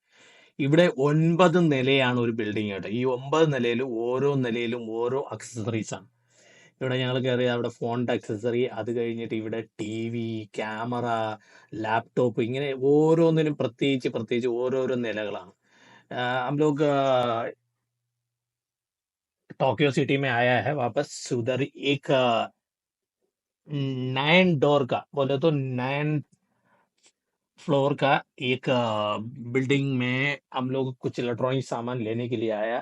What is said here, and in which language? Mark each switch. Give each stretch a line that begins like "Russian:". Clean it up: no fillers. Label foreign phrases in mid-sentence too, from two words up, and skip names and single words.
Malayalam: ഇവിടെ 9 നിലയാണ് ഒരു ബിൽഡിംഗ് കേട്ടോ. ഈ 9 നിലയിൽ ഓരോ നിലയിലും ഓരോ അക്സസറീസ് ആണ്. ഇവിടെ ഞങ്ങൾ കയറി, അവിടെ ഫോണിന്റെ അക്സസറി, അത് കഴിഞ്ഞിട്ട് ഇവിടെ TV, ക്യാമറ, ലാപ്ടോപ്പ്, ഇങ്ങനെ ഓരോന്നിനും പ്രത്യേകിച്ച് ഓരോരോ നിലകളാണ്.
Hindi: हम लोग टोक्यो सिटी में आया है वापस। उधर एक 9 डोर का बोले तो 9 फ्लोर का एक बिल्डिंग में हम लोग कुछ इलेक्ट्रॉनिक सामान लेने के लिए आया।